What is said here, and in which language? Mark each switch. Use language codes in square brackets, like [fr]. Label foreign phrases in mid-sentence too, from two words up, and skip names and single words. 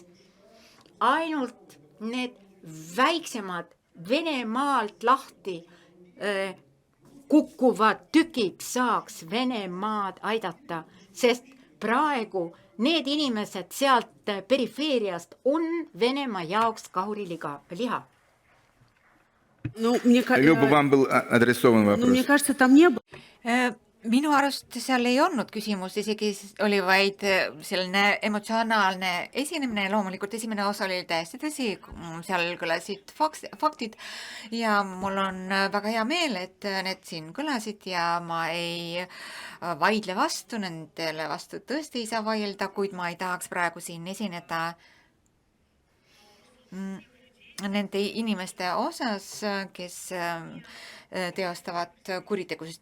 [et] Ainult need väiksemad Venemaalt lahti kukkuvad tükid saaks Venemaad aidata, sest praegu need inimesed sealt perifeeriast on Venemaa jaoks kahuriliha. [ru] Люба, вам был адресован вопрос. [et] Minu arust seal ei olnud küsimus, isegi oli vaid selline emotsionaalne esinemine. Loomulikult esimene osa oli täiesti tõsi, seal kõlasid faktid ja mul on väga hea meel, et need siin kõlasid ja ma ei vaidle vastu, nendele vastu tõesti ei saa vaielda, kuid ma ei tahaks praegu siin esineda nende inimeste osas, kes teostavad kuritegusid.